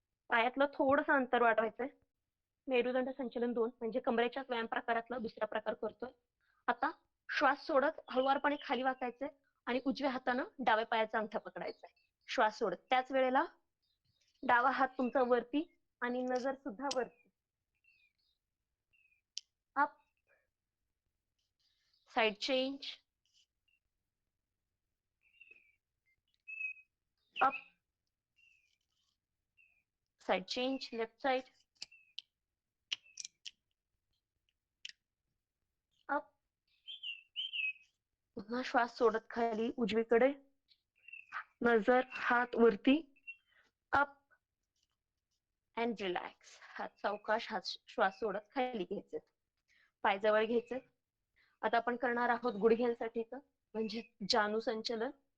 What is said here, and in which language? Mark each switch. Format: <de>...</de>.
<mr>पायातलं थोडंसं अंतर वाढवायचंय. मेरुदंड संचलन 2 म्हणजे कमरेच्या व्यायाम प्रकारातला दुसरा प्रकार करतोय. आता श्वास सोडत हळुवारपणे खाली वाकायचे आणि उजव्या हातानं डाव्या पायाचा अंगठा पकडायचा. श्वास सोडत. त्याच वेळेला डावा हात तुमचा वरती आणि नजर सुद्धा वरती.</mr> <en>Up, side change, up, side change, left side, up.</en> <mr>पुन्हा श्वास सोडत खाली उजवीकडे, नजर हात वरती,</mr> <en>Up and relax.</en> <mr>हात सावकाश, हात श्वास सोडत खाली घ्यायचे, पाय जवळ घ्यायचे. आता आपण करणार आहोत गुडघ्यांसाठीच, म्हणजे जानू संचलन.</mr>